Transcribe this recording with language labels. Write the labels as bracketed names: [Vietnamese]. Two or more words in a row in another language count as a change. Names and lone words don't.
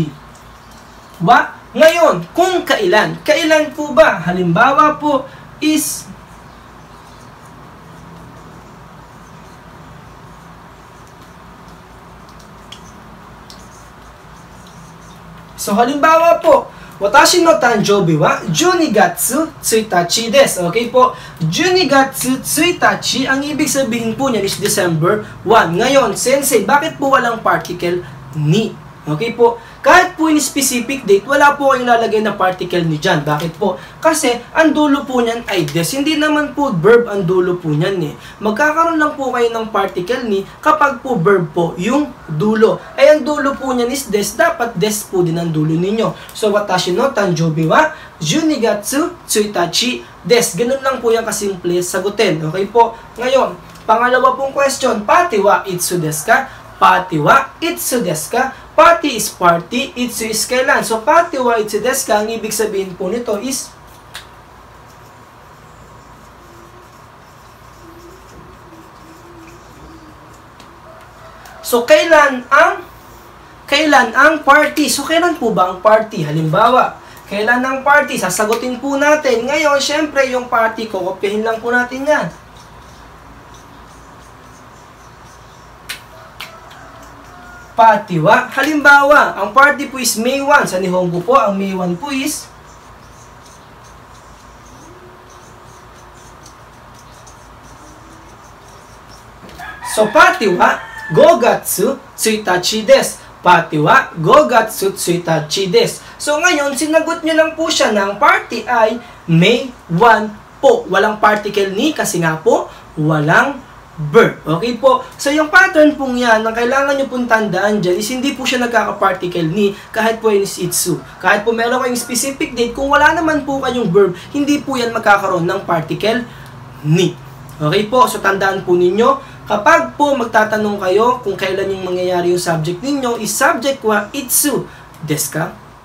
[Filipino] Wa, ngayon, kung kailan. Kailan po ba? Halimbawa po is so, halimbawa po, [Japanese] 私の誕生日は12月1日です. [Filipino] Okay po, 12月1日, ang ibig sabihin po niyan is December 1. Ngayon, sensei, bakit po walang particle ni? Okay po, kahit po in [English] specific date, [Filipino] wala po kayong lalagay na particle ni dyan. Bakit po? Kasi, ang dulo po niyan ay des. Hindi naman po verb ang dulo po niyan eh. Magkakaroon lang po kayo ng particle ni kapag po verb po yung dulo. Ay, ang dulo po niyan is des. Dapat des po din ang dulo ninyo. So, [Japanese] 私の誕生日は12月1日です. [Filipino] Ganun lang po yung kasimple sagutin. Okay po? Ngayon, pangalawa pong question, [Japanese] パーティーはいつですか? パーティーはいつですか? [Filipino] Pati is party, itsu is kailan. So, [Japanese] パーティーはいつですか, [Filipino] ang ibig sabihin po nito is so, kailan ang party? So, kailan po ba ang party? Halimbawa, kailan ang party? Sasagutin po natin. Ngayon, syempre, yung party, kokopyahin lang po natin yan. [Japanese] パーティーは. [Filipino] Halimbawa, ang party po is May 1. Sa Nihongo po, ang May 1 po is so, [Japanese] パーティーは5月1日です. パーティーは5月1日です. [Filipino] So, ngayon, sinagot nyo lang po siya ng party ay May 1 po. Walang particle ni kasi nga po, walang verb. Okay po? So, yung pattern pong yan, ang kailangan nyo pong tandaan dyan is hindi po siya nagkaka-particle ni kahit po is itsu. Kahit po meron kayong [English] specific date, [Filipino] kung wala naman po kayong verb, hindi po yan magkakaroon ng particle ni. Okay po? So, tandaan po ninyo, kapag po magtatanong kayo kung kailan yung mangyayari yung subject ninyo, [Japanese] is subject はいつですか?